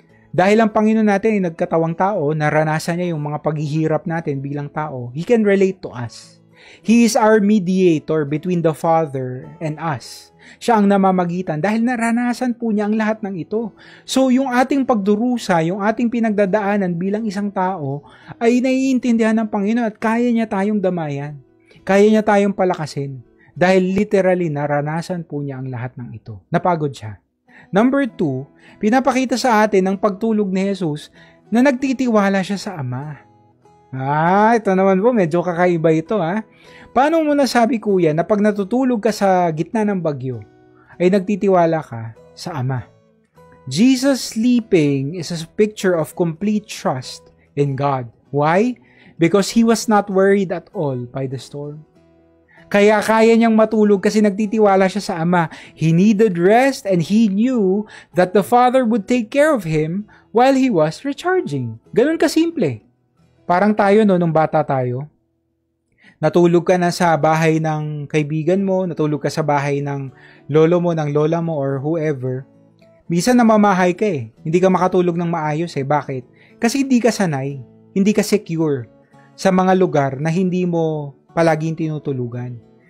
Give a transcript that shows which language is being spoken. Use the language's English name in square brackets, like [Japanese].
[Filipino] Dahil ang Panginoon natin ay nagkatawang tao, naranasan niya yung mga paghihirap natin bilang tao, [English] He can relate to us. He is our mediator between the Father and us. [Filipino] Siya ang namamagitan dahil naranasan po niya ang lahat ng ito. So, yung ating pagdurusa, yung ating pinagdadaanan bilang isang tao, ay naiintindihan ng Panginoon at kaya niya tayong damayan. Kaya niya tayong palakasin. Dahil literally, naranasan po niya ang lahat ng ito. Napagod siya. Number 2, pinapakita sa atin ng pagtulog ni Jesus na nagtitiwala siya sa Ama. Ito naman po, medyo kakaiba ito Paano mo nasabi kuya na pag natutulog ka sa gitna ng bagyo, ay nagtitiwala ka sa Ama? [English] Jesus sleeping is a picture of complete trust in God. Why? Because He was not worried at all by the storm. [Filipino] Kaya kaya niyang matulog kasi nagtitiwala siya sa Ama. [English] He needed rest and He knew that the Father would take care of Him while He was recharging. [Filipino] Ganun kasimple. Parang tayo nung bata tayo. Natulog ka na sa bahay ng kaibigan mo, natulog ka sa bahay ng lolo mo, ng lola mo, or whoever. Minsan namamahay ka Hindi ka makatulog ng maayos Bakit? Kasi hindi ka sanay, hindi ka secure sa mga lugar na hindi mo palaging tinutulugan.